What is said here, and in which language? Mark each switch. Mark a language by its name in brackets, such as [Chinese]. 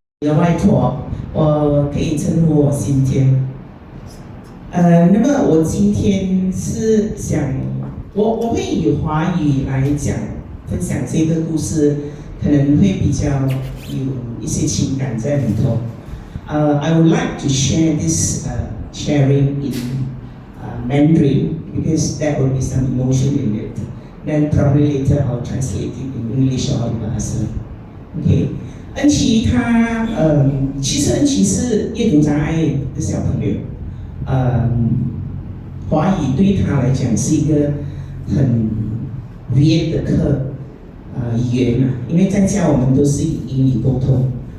[Chinese] 我的外婆，我可以称呼我新天。那么我今天是想，我会以华语来分享这个故事，可能会比较有一些情感在里头。 [English] I would like to share this sharing in Mandarin because there will be some emotion in it. Then probably later I'll translate it in English or in Bahasa. Okay. [Chinese] 恩琪其实恩琪是阅读障碍的小朋友，华语对他来讲是一个很 weird 的语言嘛，因为在家我们都是以英语沟通。